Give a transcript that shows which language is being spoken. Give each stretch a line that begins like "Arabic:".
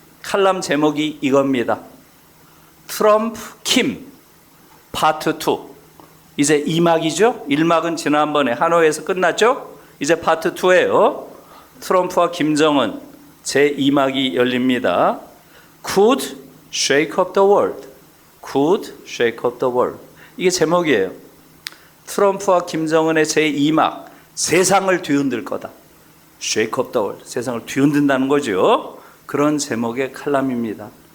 Korean: 칼럼 제목이 이겁니다. 트럼프 킴 파트 2. 이제 2막이죠. 1막은 지난번에 하노이에서 끝났죠. 이제 파트 2예요. 트럼프와 김정은 제2막이 열립니다.
English: Could shake up the world. Could shake up the world.
Korean: 이게 제목이에요. 트럼프와 김정은의 제2막, 세상을 뒤흔들 거다.
English: Shake up the world.
Korean: 세상을 뒤흔든다는 거죠. 그런 제목의 칼럼입니다.